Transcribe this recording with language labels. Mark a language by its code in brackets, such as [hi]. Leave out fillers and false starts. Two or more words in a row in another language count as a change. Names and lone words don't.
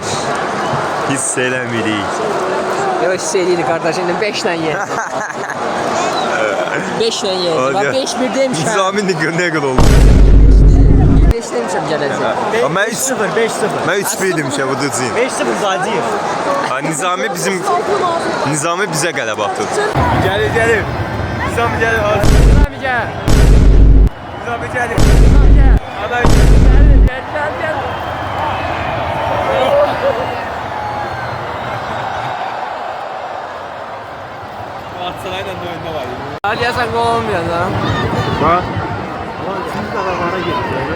[az] Hiss eləmirik. [tr] Yok hissediyordu kardeşim 5 tane yer. 5 tane yer. Ben 5-1 demişim. Nizami ne kadar oldu? [az] 5 demişim geləcək. [tr] Ama 3-0, 5-0. Ben 3-1 demişim [az] bu düzgün. [tr] 5-0 Zadiyev. [az] Nizami bize qələbə atır. Gəlir. Nizami gəlir. [tr] Nizami gel. [az] Nizami gəlir. Adam [tr] Gel. Aksaray'la da oyunda var. Hadi ya sen gol olmuyor lan. Ha? Ulan siz de bana geliyor.